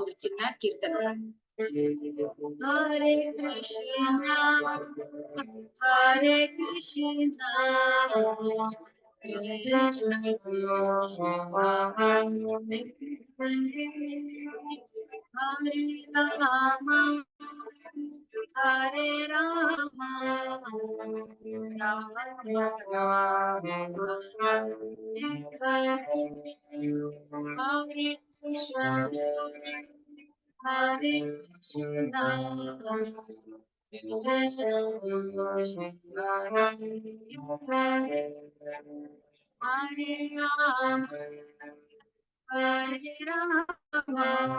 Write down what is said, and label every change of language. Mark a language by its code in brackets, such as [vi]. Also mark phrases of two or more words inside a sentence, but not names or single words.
[ta] ஒரு சின்ன கீர்த்தனை. [sa] हरे कृष्ण हरे कृष्ण कृष्ण कृष्ण हरे राम हरे राम राम हरे कृष्ण हरे कृष्ण कृष्ण कृष्ण हरे राम हरे राम,